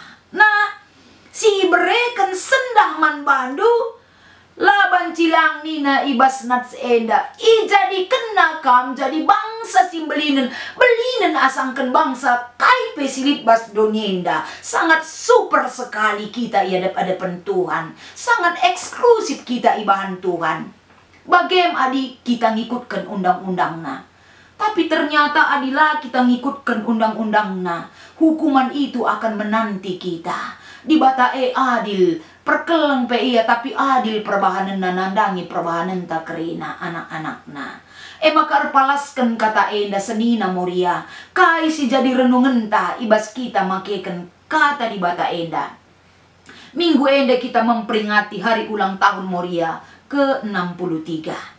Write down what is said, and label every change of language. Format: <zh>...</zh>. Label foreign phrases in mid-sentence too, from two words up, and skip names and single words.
<btx>Nah, si bereken sendah man bandu. Laban cilang nina ibas nats enda. Jadi kena kam jadi bangsa simbelinen. Belinen asangkan bangsa kai pesilit bas donyenda.</btx> <id>Sangat super sekali kita hadap-hadapan Tuhan. Sangat eksklusif kita ibahan Tuhan.</id> <btx>Bagem adi kita ngikutkan undang-undangna. Tapi ternyata adilah kita ngikutkan undang-undangna.</btx> <id>Hukuman itu akan menanti kita.</id> <btx>Di bata adil perkeleng pe iya tapi adil perbahanan nanandangi perbahanan tak kerina anak-anakna. Makar palaskan kata enda senina moria, kai si jadi renungan ta ibas kita makeken kata di bata enda. Minggu enda</btx> <id>kita memperingati hari ulang tahun moria ke-63.</id>